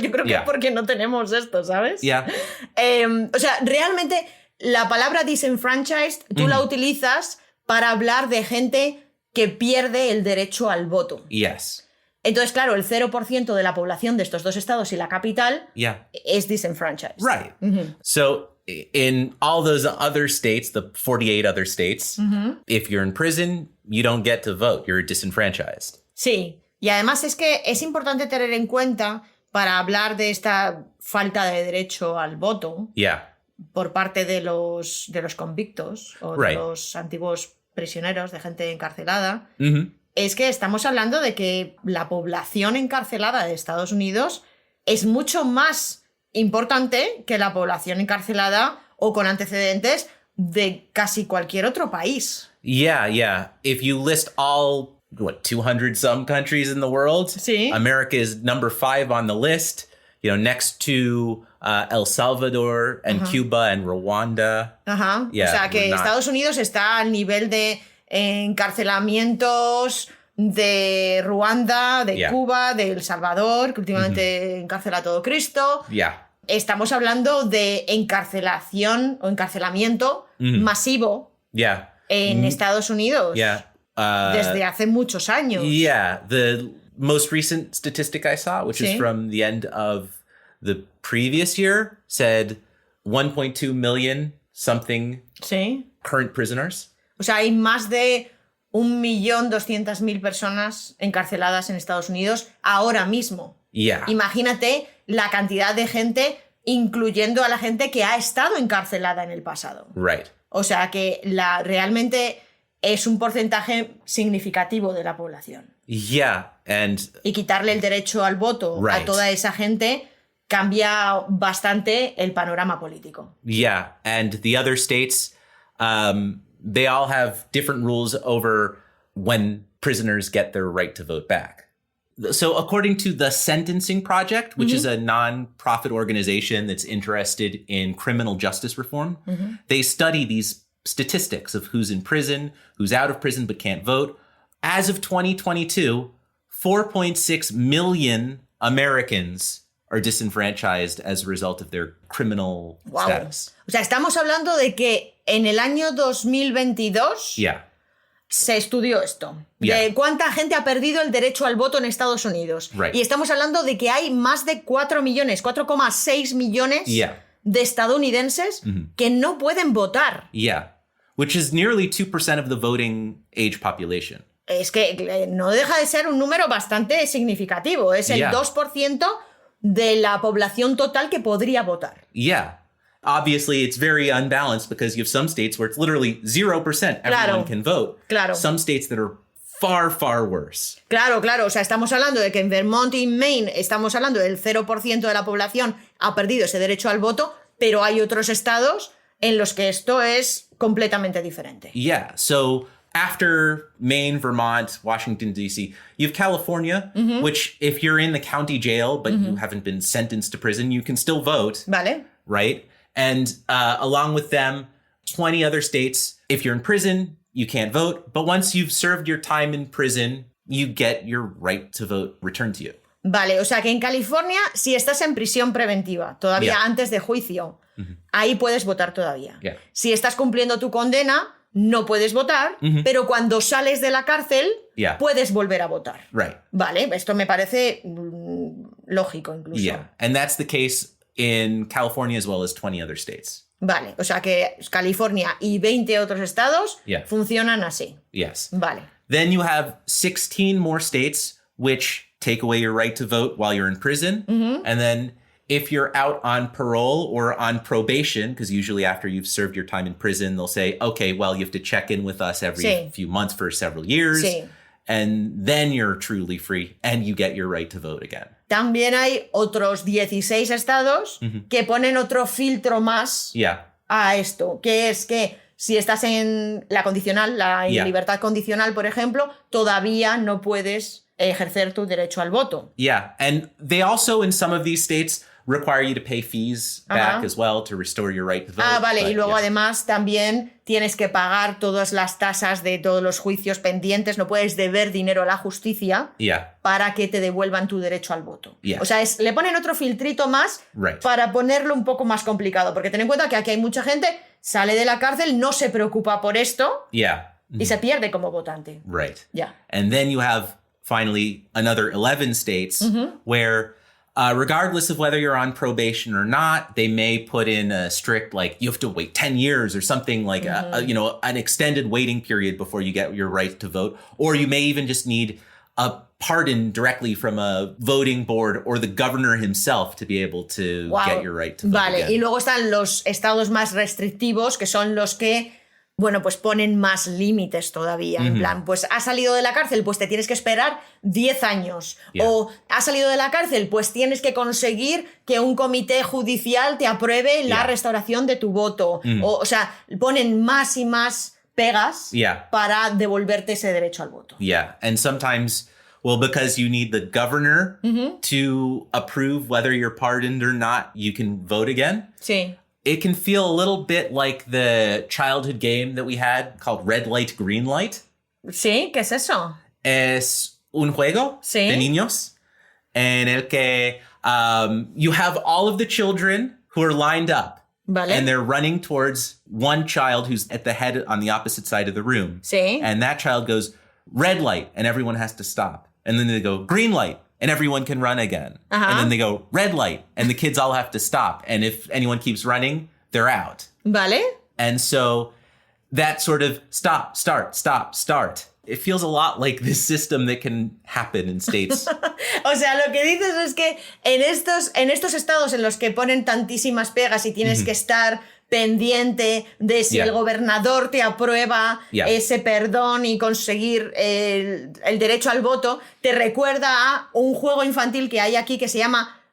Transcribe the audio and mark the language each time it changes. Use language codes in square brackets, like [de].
[es] Yo creo que es porque no tenemos esto, ¿sabes? O sea, realmente la palabra disenfranchised tú la utilizas para hablar de gente que pierde el derecho al voto. Entonces, claro, el 0% de la población de estos dos estados y la capital es disenfranchised. [en] Right. So in all those other states, the 48 other states, if you're in prison, you don't get to vote. You're disenfranchised. [es] Sí. Y además es que es importante tener en cuenta para hablar de esta falta de derecho al voto por parte de los convictos o de los antiguos prisioneros, de gente encarcelada, es que estamos hablando de que la población encarcelada de Estados Unidos es mucho más importante que la población encarcelada o con antecedentes de casi cualquier otro país. [en] Yeah. If you list all, 200 some countries in the world, [es] sí. [en] America is number 5 on the list, next to El Salvador and Cuba and Rwanda. [es] Yeah, o sea que Estados Unidos está al nivel de encarcelamientos de Ruanda, de Cuba, de El Salvador, que últimamente encarcela a todo Cristo. Estamos hablando de encarcelación o encarcelamiento masivo en Estados Unidos desde hace muchos años. [en] Yeah, the most recent statistic I saw, which is from the end of the previous year, said 1.2 million something current prisoners. [es] O sea, hay más de 1.200.000 personas encarceladas en Estados Unidos ahora mismo. Imagínate la cantidad de gente, incluyendo a la gente que ha estado encarcelada en el pasado. [en] Right. [es] O sea que realmente es un porcentaje significativo de la población. Y quitarle el derecho al voto a toda esa gente cambia bastante el panorama político. [en] And the other states, they all have different rules over when prisoners get their right to vote back. So according to the Sentencing Project, which is a non-profit organization that's interested in criminal justice reform, they study these statistics of who's in prison, who's out of prison but can't vote. As of 2022, 4.6 million Americans are disenfranchised as a result of their criminal status. [es] O sea, estamos hablando de que en el año 2022 se estudió esto. De cuánta gente ha perdido el derecho al voto en Estados Unidos. Y estamos hablando de que hay más de 4,6 millones de estadounidenses que no pueden votar. [en] Which is nearly 2% of the voting age population. [es] Es que no deja de ser un número bastante significativo. Es el 2% de la población total que podría votar. [en] Obviously, it's very unbalanced because you have some states where it's literally 0% everyone can vote. Some states that are far, far worse. [es] Claro. O sea, estamos hablando de que en Vermont y Maine estamos hablando del 0% de la población ha perdido ese derecho al voto, pero hay otros estados en los que esto es completamente diferente. [en] So after Maine, Vermont, Washington, D.C., you have California, which if you're in the county jail, but you haven't been sentenced to prison, you can still vote. [es] Vale. [en] Right? And along with them, 20 other states, if you're in prison, you can't vote. But once you've served your time in prison, you get your right to vote returned to you. [es] Vale, o sea que en California, si estás en prisión preventiva, todavía antes de juicio, ahí puedes votar todavía. Si estás cumpliendo tu condena, no puedes votar, pero cuando sales de la cárcel, puedes volver a votar. Vale, esto me parece lógico incluso. [en] And that's the case in California as well as 20 other states. [es] Vale, o sea que California y 20 otros estados funcionan así. Vale. [en] Then you have 16 more states which take away your right to vote while you're in prison. And then if you're out on parole or on probation, because usually after you've served your time in prison, they'll say, okay, well, you have to check in with us every few months for several years. And then you're truly free and you get your right to vote again. También hay otros 16 estados que ponen otro filtro más a esto, que es que si estás en la condicional, la libertad condicional, por ejemplo, todavía no puedes ejercer tu derecho al voto. And they also, in some of these states, require you to pay fees back as well to restore your right to vote. Vale, y luego además también tienes que pagar todas las tasas de todos los juicios pendientes, no puedes deber dinero a la justicia para que te devuelvan tu derecho al voto. O sea, le ponen otro filtrito más para ponerlo un poco más complicado, porque ten en cuenta que aquí hay mucha gente, sale de la cárcel, no se preocupa por esto y se pierde como votante. And then you have finally another 11 states where regardless of whether you're on probation or not, they may put in a strict, like, you have to wait 10 years or something like, an extended waiting period before you get your right to vote. Or you may even just need a pardon directly from a voting board or the governor himself to be able to get your right to vote again. [es] Y luego están los estados más restrictivos, que son los que bueno, pues ponen más límites todavía. En plan, pues has salido de la cárcel, pues te tienes que esperar 10 años. O has salido de la cárcel, pues tienes que conseguir que un comité judicial te apruebe la restauración de tu voto. O sea, ponen más y más pegas para devolverte ese derecho al voto. [en] Yeah, and sometimes, well, because you need the governor to approve whether you're pardoned or not, you can vote again. [es] Sí. [en] It can feel a little bit like the childhood game that we had called Red Light, Green Light. [es] Sí, ¿qué es eso? Es un juego de niños en el que [en] you have all of the children who are lined up. [es] Vale. [en] And they're running towards one child who's at the head on the opposite side of the room. [es] Sí. [en] And that child goes, red light, and everyone has to stop. And then they go, green light, and everyone can run again. And then they go, red light, and the kids all have to stop. And if anyone keeps running, they're out. [es] Vale. [en] And so that sort of stop, start, stop, start. It feels a lot like this system that can happen in states. [es] O sea, lo que dices es que en estos estados en los que ponen tantísimas pegas y tienes que estar pendiente de si el gobernador te aprueba ese perdón y conseguir el derecho al voto, te recuerda a un juego infantil que hay aquí que se llama